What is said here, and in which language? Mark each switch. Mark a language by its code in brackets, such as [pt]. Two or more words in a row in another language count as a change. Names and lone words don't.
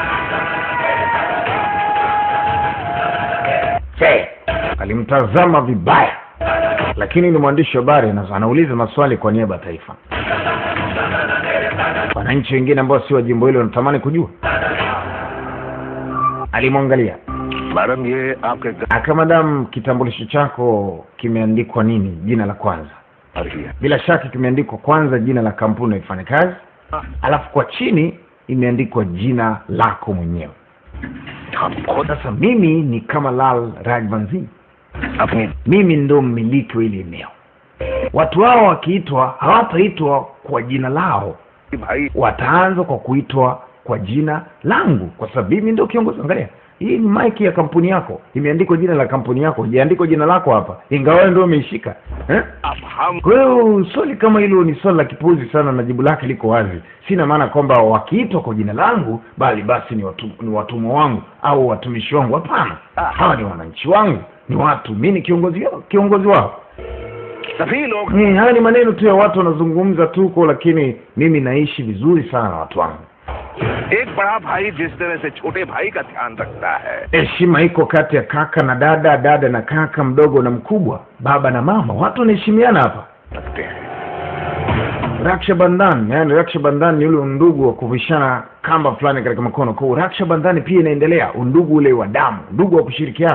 [sw] Alimtazama vibaya, lakini ni mwandishi wa habari anauliza maswali kwa niaba ya taifa. Wananchi wengine ambao si wa jimbo hilo wanatamani kujua. Alimwangalia, [hi] मैडम ये आपके [sw] akamadamu, kitambulisho chako kimeandikwa nini jina la kwanza? [hi] घर ही है [sw] Bila shaka kimeandikwa kwanza jina la kampuni unayofanya kazi, alafu kwa chini imeandikwa jina lako mwenyewe. [hi] हम खुद [sw] Sasa mimi ni Kamalal Rajvansi, [hi] अपनी [sw] mimi ndo mmiliki wa ile eneo. Watu hao wakiitwa hawataitwa kwa jina lao, [hi] भाई [sw] wataanza kwa kuitwa kwa jina langu, kwa sababu mimi ndio kiongozi. Angalia, hii ni mic ya kampuni yako, imeandikwa jina la kampuni yako, haijaandikwa jina lako hapa, ingawa wewe ndio umeishika eh? [hi] अब हम [sw] Kwa hiyo swali kama hilo ni swali la kipuzi sana, na jibu lake liko wazi. Sina maana kwamba wakiitwa kwa jina langu bali basi ni watumwa wangu au watumishi wangu. Hapana, hawa ni wananchi wangu, ni watu, mimi ni kiongozi wao. [hi] सभी लोग [sw] Haya ni maneno tu ya watu wanazungumza tu huko, lakini mimi naishi vizuri sana na watu wangu. [hi] एक बड़ा भाई जिस तरह से छोटे भाई का ध्यान रखता है [sw] Heshima iko kati ya kaka na dada, dada na kaka, mdogo na mkubwa, baba na mama. Watu wanaheshimiana hapa. [hi] रखते हैं [sw] Raksha Bandhan, yani Raksha Bandhan ni ule undugu wa kuvishana kamba fulani katika mkono. Kwa Raksha Bandhan pia inaendelea, undugu ule wa damu, undugu wa kushirikiana.